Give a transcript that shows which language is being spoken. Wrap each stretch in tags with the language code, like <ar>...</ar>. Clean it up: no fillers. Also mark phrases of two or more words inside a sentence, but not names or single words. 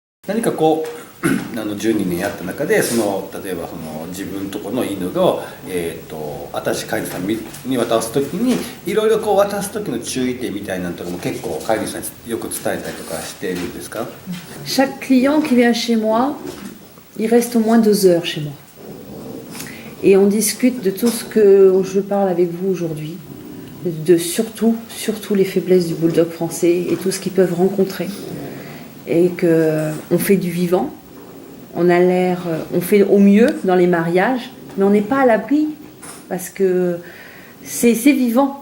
<ja>何かこう12年やった中で例えば自分とこの犬が、新しい飼い主さんに渡す時にいろいろこう渡す時の注意点みたいなのとかも結構飼い主さんによく伝えたりとかしてるんですか？</ja> <fr>Chaque client qui vient chez moi, il reste au moins 2 heures chez moi. Et on discute de tout ce que je parle avec vous aujourd'hui, de surtout les faiblesses du bulldog français et tout ce qu'ils peuvent rencontrer. Et qu'on fait du vivant, on fait au mieux dans les mariages, mais on n'est pas à l'abri parce que c'est vivant.</fr>